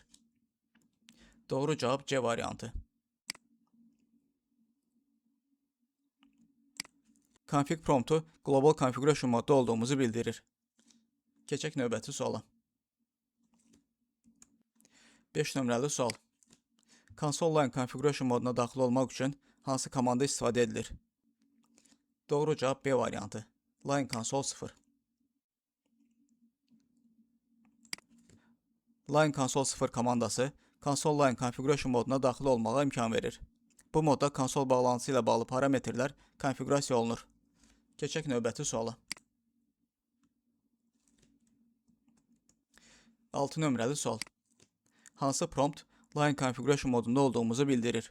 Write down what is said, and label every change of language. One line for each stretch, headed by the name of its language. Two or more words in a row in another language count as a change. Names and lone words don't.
Azerbaijani: Doğru cavab C variantı. Config promptu
English: global configuration
Azerbaijani: modda olduğumuzu bildirir. Keçək növbəti suala. 5 nömrəli sual.
English: Console line configuration
Azerbaijani: moduna daxil olmaq üçün hansı komanda istifadə edilir? Doğru cavab B variantı.
English: Line console 0. Line console 0
Azerbaijani: komandası
English: console line configuration
Azerbaijani: moduna daxil olmağa imkan verir. Bu modda konsol bağlantısı ilə bağlı parametrlər konfigurasiya olunur. Keçək növbəti suala. 6 nömrəli sual. Hansı prompt
English: line configuration
Azerbaijani: modunda olduğumuzu bildirir?